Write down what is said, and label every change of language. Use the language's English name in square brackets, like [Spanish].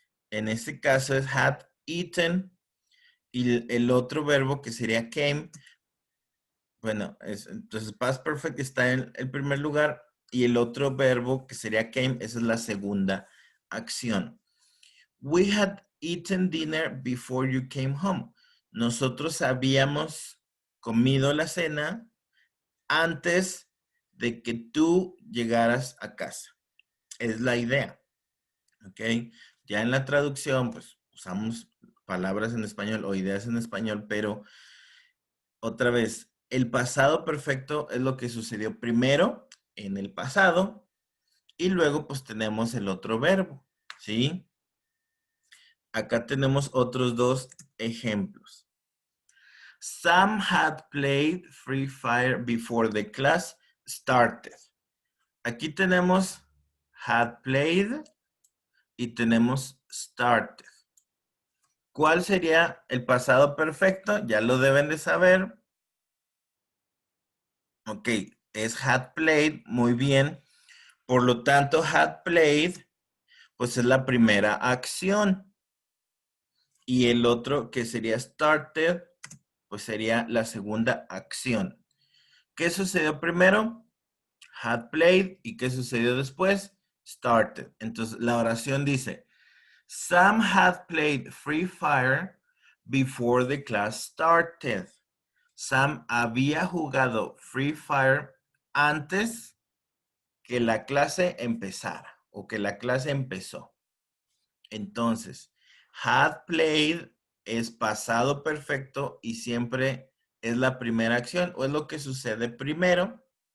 [Spanish] En este caso es had eaten y el otro verbo que sería came, bueno, entonces past perfect está en el primer lugar y el otro verbo que sería came, esa es la segunda acción. [English] We had eaten dinner before you came home. [Spanish] Nosotros habíamos comido la cena antes de que tú llegaras a casa. Es la idea. ¿Ok? Ya en la traducción, pues usamos palabras en español o ideas en español, pero otra vez, el pasado perfecto es lo que sucedió primero en el pasado y luego pues tenemos el otro verbo, ¿sí? Acá tenemos otros dos ejemplos. [English] Sam had played Free Fire before the class started. [Spanish] Aquí tenemos had played y tenemos started. ¿Cuál sería el pasado perfecto? Ya lo deben de saber. Ok, es had played, muy bien. Por lo tanto, had played, pues es la primera acción. Y el otro que sería started, pues sería la segunda acción. ¿Qué sucedió primero? Had played. ¿Y qué sucedió después? Started. Entonces, la oración dice, [English] Sam had played Free Fire before the class started. [Spanish] Sam había jugado Free Fire antes que la clase empezara o que la clase empezó. Entonces, had played es pasado perfecto y siempre es la primera acción o es lo que sucede primero.